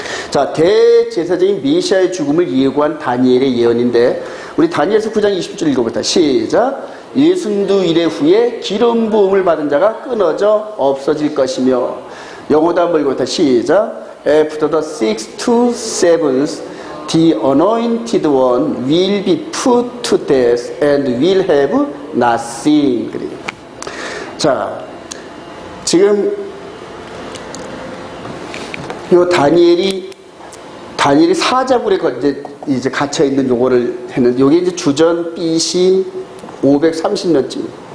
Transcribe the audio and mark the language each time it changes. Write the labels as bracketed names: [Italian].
[Korean] 자, 대제사장인 메시아의 죽음을 예고한 다니엘의 예언인데, 우리 다니엘서 9장 20절 읽어보자. 시작. 예순두 일의 후에 기름 부음을 받은 자가 끊어져 없어질 것이며. 영어도 한번 읽어보자. 시작. [English] After the 6 to 7 The anointed one will be put to death and will have nothing. [Korean] 자, 지금 요 다니엘이 사자굴에 이제 갇혀 있는 요거를 했는데, 요게 이제 주전 BC 530년쯤.